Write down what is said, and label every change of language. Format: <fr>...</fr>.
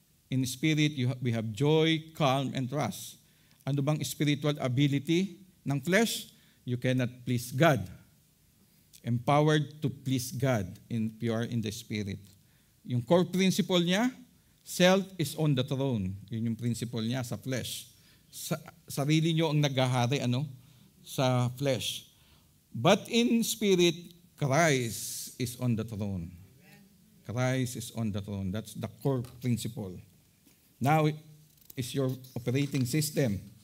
<en>In spirit, we have joy, calm, and trust.</en> <tl>Ano bang spiritual ability ng flesh?</tl> <en>You cannot please God. Empowered to please God if you are in the spirit. Yung core principle niya, self is on the throne.</en> <tl>Yun yung principle niya sa flesh. Sarili nyo ang naghahari, sa flesh.</tl> <en>But in spirit, Christ is on the throne. Christ is on the throne. That's the core principle. Now is your operating system.</en>